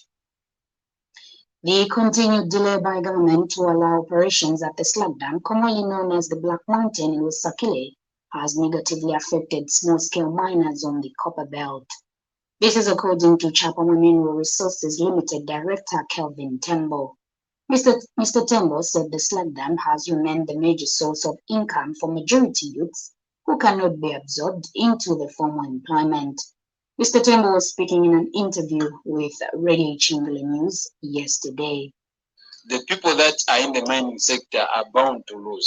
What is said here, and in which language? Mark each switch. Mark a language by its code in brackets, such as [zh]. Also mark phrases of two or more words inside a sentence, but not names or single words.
[en] The continued delay by government to allow operations at the slag dam, commonly known as the Black Mountain in Lusakile, has negatively affected small-scale miners on the copper belt. This is according to Chapman Mineral Resources Limited Director Kelvin Tembo. Mr. Tembo said the slag dam has remained the major source of income for majority youths who cannot be absorbed into the formal employment. Mr. Tembo was speaking in an interview with Radio Chingale News yesterday. The people that are in the mining sector are bound to lose.